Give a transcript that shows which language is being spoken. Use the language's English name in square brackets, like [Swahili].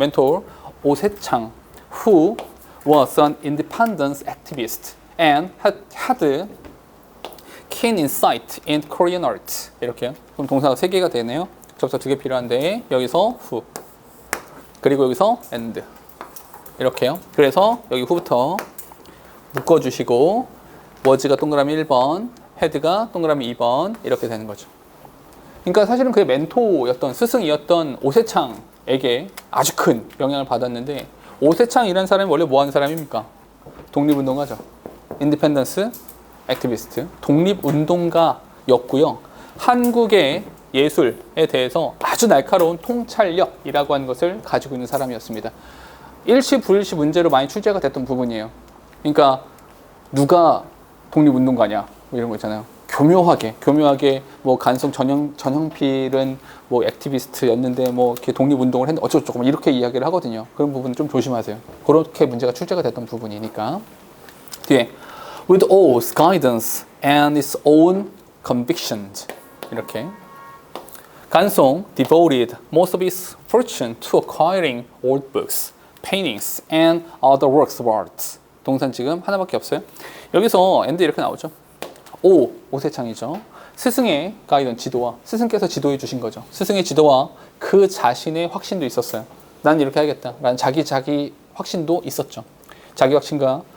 [Korean] 멘토 [English] 오세창 who was an independence activist and had keen insight in Korean art. [Korean] 이렇게요. 그럼 동사가 3개가 되네요. 접사 2개 필요한데 여기서 who 그리고 여기서 and 이렇게요. 그래서 여기 who부터 묶어주시고 was가 동그라미 1번 had가 동그라미 2번 이렇게 되는 거죠. 그러니까 사실은 그의 멘토였던 스승이었던 오세창에게 아주 큰 영향을 받았는데 오세창이라는 사람이 원래 뭐 하는 사람입니까? 독립운동가죠. 인디펜던스 액티비스트, 독립운동가였고요. 한국의 예술에 대해서 아주 날카로운 통찰력이라고 하는 것을 가지고 있는 사람이었습니다. 일시 불일시 문제로 많이 출제가 됐던 부분이에요. 그러니까 누가 독립운동가냐 뭐 이런 거 있잖아요. 교묘하게 뭐 간송 전형필은 뭐 액티비스트였는데 뭐 이렇게 독립운동을 했는데 어쩌고저쩌고 이렇게 이야기를 하거든요. 그런 부분 좀 조심하세요. 그렇게 문제가 출제가 됐던 부분이니까. 뒤에 [English] with all its guidance and its own convictions [Korean] 이렇게 [English] 간송 devoted most of its fortune to acquiring old books, paintings and other works of art. [Korean] 동산 지금 하나밖에 없어요. 여기서 and 이렇게 나오죠. 오세창이죠. 스승의 가이던 지도와 스승께서 지도해 주신 거죠. 스승의 지도와 그 자신의 확신도 있었어요. 난 이렇게 하겠다. 라는 자기 확신도 있었죠. 자기 확신과